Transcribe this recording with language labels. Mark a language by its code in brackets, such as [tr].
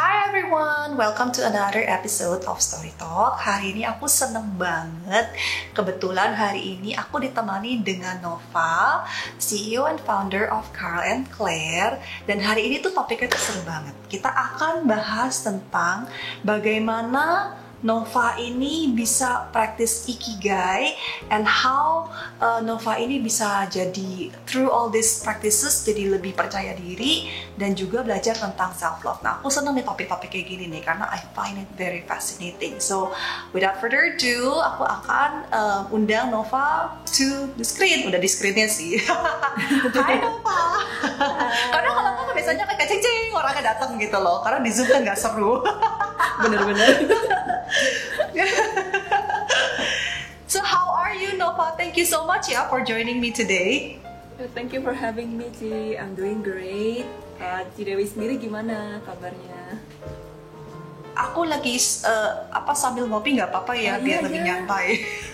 [en] everyone, welcome to another episode of Story Talk. [id] Hari ini aku seneng banget. Kebetulan hari ini aku ditemani dengan Nova, [en] CEO and founder of [id] Carl & Claire. Dan hari ini tuh topiknya tuh seru banget. Kita akan bahas tentang bagaimana Nova ini bisa practice Ikigai [en] and how [id] Nova ini bisa jadi [en] through all these practices [id] jadi lebih percaya diri dan juga belajar tentang self love. Nah, aku seneng nih topik-topik kayak gini nih karena [en] I find it very fascinating. So, without further ado, [id] aku akan undang [en] Nova to the screen. [id] Udah di screennya sih. Hai Nova. Karena kalau aku biasanya kayak ceng-ceng orangnya datang gitu loh. Karena di Zoom kan nggak seru. Bener-bener. [en] So how are you, Nova? Thank you so much for joining me today. Thank you for having me, Ci. I'm doing great. [id] Ci Dewi sendiri gimana kabarnya? Aku lagi sambil ngopi nggak apa-apa ya, biar lebih nyantai.